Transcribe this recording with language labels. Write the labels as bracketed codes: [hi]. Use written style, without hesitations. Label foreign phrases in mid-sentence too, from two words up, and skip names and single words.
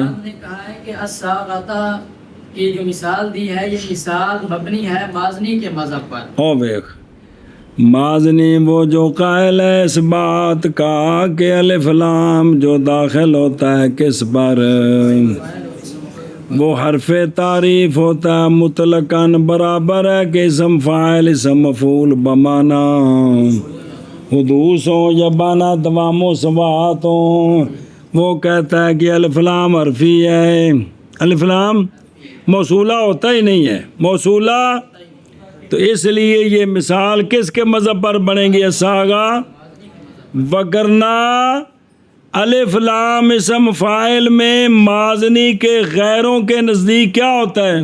[ur] کہ الصاغۃ کی جو مثال دی ہے یہ مثال مبنی ہے مازنی کے مذہب پر۔ او بیخ مازنی وہ جو قائل ہے اس بات کا کہ الف لام جو داخل ہوتا ہے کس پر؟ وہ حرف تعریف ہوتا ہے مطلقاً برابر ہے کہ اسم فاعل اسم مفعول بمانا حدوث ہوں یا بانا دوام و سبات ہوں. وہ کہتا ہے کہ الف لام حرفی ہے. الف لام موصولہ ہوتا ہی نہیں ہے موصولہ، تو اس لیے یہ مثال کس کے مذہب پر بنے گی ساگا؟ وگرنہ الف لام اسم فاعل میں مازنی کے غیروں کے نزدیک کیا ہوتا ہے؟